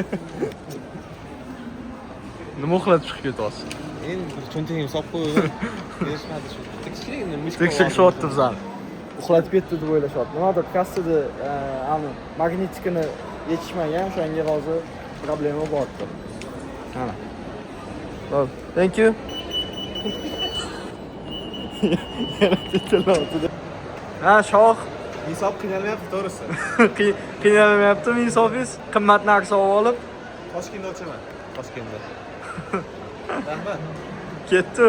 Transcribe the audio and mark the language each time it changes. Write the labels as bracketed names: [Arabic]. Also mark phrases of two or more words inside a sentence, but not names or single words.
[Uzbek] Nima uxlatib chiqib ketyapsiz? Endi bir cho'ntagimga solib qo'ydim. Berishmadi shu. Tekshiring, Tekshirishyapti bizani. Uxlatib ketdi deb o'ylashyapti. Nimadir kassada ani magnetikini yetishmagan, o'shanga hozir problema bo'lyapti. Mana. [English] Well, thank you. [Uzbek] Yana tekelayapti. Ha, Shoh. Hisob qiynalmayapti, to'g'risi. Qiynalmayaptimi hisobingiz? Qimmat narsa olib, Toshkentda ochaman. Toshkentda. Rahmat. ketdi.